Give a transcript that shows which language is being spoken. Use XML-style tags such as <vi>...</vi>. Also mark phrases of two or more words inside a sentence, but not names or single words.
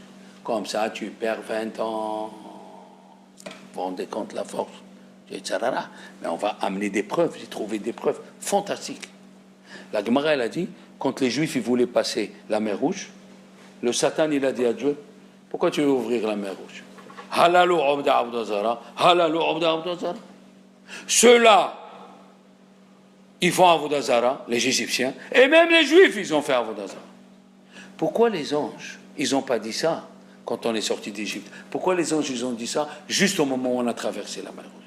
<fr>Comme ça, tu perds 20 ans. Vous vous rendez compte la force? Mais on va amener des preuves. J'ai trouvé des preuves fantastiques. La Gemara, elle a dit, quand les Juifs ils voulaient passer la mer Rouge, le Satan, il a dit à Dieu, pourquoi tu veux ouvrir la mer Rouge?</fr> <he>הללו עובדי עבודה זרה הללו עובדי עבודה זרה.</he> <fr>Ceux-là, ils font</fr> <he>עבודה זרה,</he> <fr>les Égyptiens, et même les Juifs, ils ont fait</fr> <he>עבודה זרה.</he> <fr>Pourquoi les anges, ils n'ont pas dit ça quand on est sorti d'Égypte? Pourquoi les anges, ils ont dit ça juste au moment où on a traversé la mer Rouge?</fr>